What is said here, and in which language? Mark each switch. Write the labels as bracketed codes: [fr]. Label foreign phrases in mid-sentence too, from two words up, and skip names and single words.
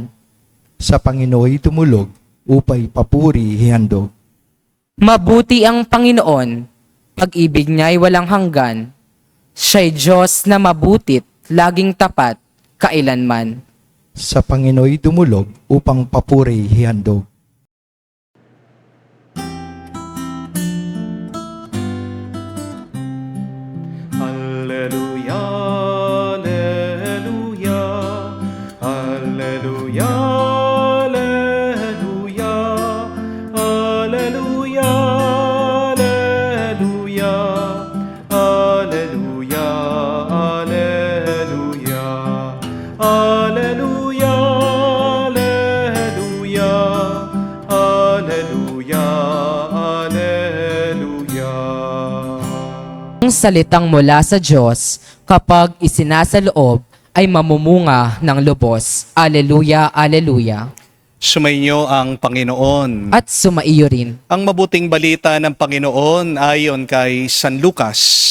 [tl] Sa Panginooy tumulog upay papuri hihandog. Mabuti ang Panginoon, pag-ibig niya'y walang hanggan. Siya'y Diyos na mabutit, laging tapat, kailanman. Sa Panginooy tumulog upang papuri hihandog. [la] Alleluia, alleluia, alleluia, alleluia, alleluia, alleluia, alleluia, alleluia, alleluia, alleluia, alleluia, alleluia. [tl] Ang salitang mula sa Diyos, kapag isinasaloob, ay mamumunga ng lubos. [la] Aleluya, aleluya. [tl] Sumainyo ang Panginoon. At sumaiyo rin. Ang mabuting balita ng Panginoon ayon kay San Lucas.